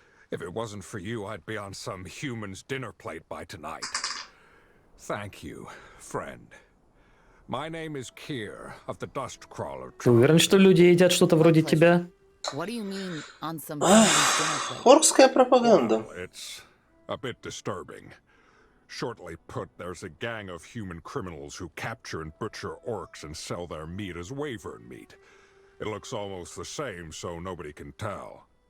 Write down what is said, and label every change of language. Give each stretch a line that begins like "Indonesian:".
English: If it wasn't for you, I'd be on some human's dinner plate by tonight. Thank you, friend. My name is Kier of the Dust Crawler
Russian: Ты уверен, что люди едят что-то вроде тебя?
English: What do you mean on some human's dinner plate?
Russian: Хорская пропаганда.
English: Well, it's a bit disturbing. Shortly put, there's a gang of human criminals who capture and butcher orcs and sell their meat as wyvern meat. It looks almost the same, so nobody can tell.